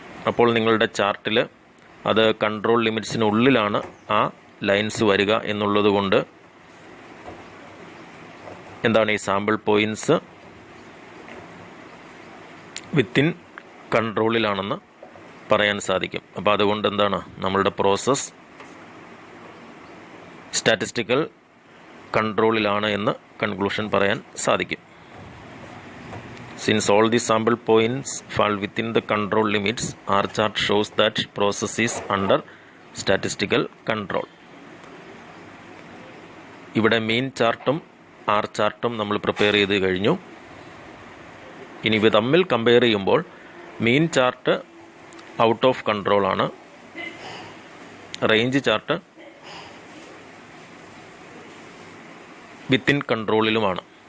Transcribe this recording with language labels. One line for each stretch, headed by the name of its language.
Malayalam: അപ്പോൾ നിങ്ങളുടെ ചാർട്ടിൽ അത് കൺട്രോൾ ലിമിറ്റ്സിനുള്ളിലാണ് ആ ലൈൻസ് വരിക എന്നുള്ളത് കൊണ്ട് എന്താണ് ഈ സാമ്പിൾ പോയിൻറ്റ്സ് വിത്തിൻ കൺട്രോളിലാണെന്ന് പറയാൻ സാധിക്കും. അപ്പോൾ അതുകൊണ്ട് എന്താണ് നമ്മളുടെ പ്രോസസ്സ് സ്റ്റാറ്റിസ്റ്റിക്കൽ കൺട്രോളിലാണ് എന്ന് കൺക്ലൂഷൻ പറയാൻ സാധിക്കും.
English: Since all the sample points fall within the control limits, R chart shows that process is under statistical control.
Malayalam: ഇവിടെ മീൻ ചാർട്ടും ആർ ചാർട്ടും നമ്മൾ പ്രിപ്പയർ ചെയ്ത് കഴിഞ്ഞു. ഇനി ഇവ തമ്മിൽ കമ്പയർ ചെയ്യുമ്പോൾ മീൻ chart out of കൺട്രോളാണ്, range chart within കൺട്രോളിലുമാണ്.